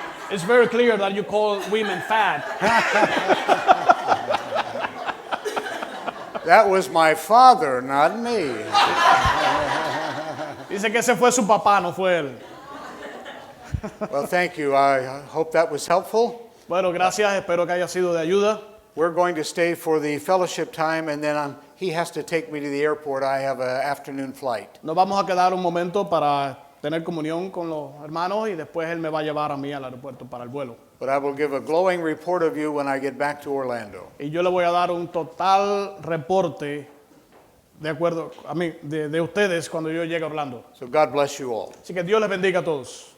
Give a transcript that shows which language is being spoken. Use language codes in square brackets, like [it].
[en] It's very clear that you call women fat. That was my father, not me. [es] Dice que ese fue su papá, no fue él. [en] Well, thank you. I hope that was helpful. [es] Bueno, gracias. Espero que haya sido de ayuda. [en] We're going to stay for the fellowship time, and then he has to take me to the airport. I have an afternoon flight. [es] Nos vamos a quedar un momento para tener comunión con los hermanos y después él me va a llevar a mí al aeropuerto para el vuelo. [en] But I will give a glowing report of you when I get back to Orlando. [es] Y yo le voy a dar un total reporte de acuerdo a mí, de ustedes cuando yo llegue a Orlando. [en] So God bless you all. [es] Así que Dios les bendiga a todos.